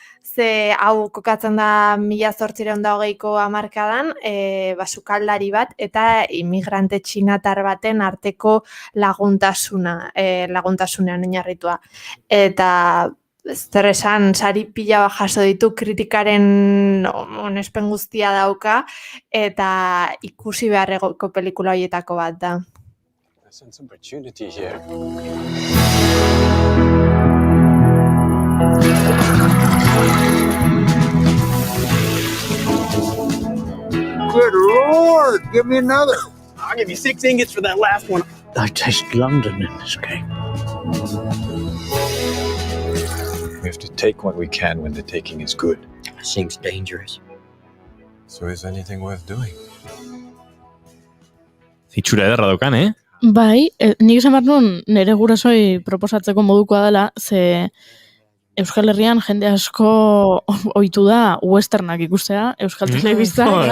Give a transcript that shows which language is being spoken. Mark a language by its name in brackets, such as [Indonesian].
[Basque] Ze hau kokatzen da 1820ko hamarkadan, sukaldari bat eta inmigrante txinatar baten arteko laguntasunean oinarritua. Eta zer esan, sari pila bat jaso ditu, kritikaren onespen guztia dauka, eta ikusi beharreko pelikula horietako bat da. [English] There's an opportunity here. Good Lord, give me another. I'll give you 6 ingots for that last one. I taste London in this cake. We have to take what we can when the taking is good. Seems dangerous. So is anything worth doing? [Basque] Itxura ederra daukan, Bai, nik esan behar nuen nire gurasoi proposatzeko modukoa dela, ze Euskal Herrian jende asko ohitu da westernak ikustea, Euskal Telebistan.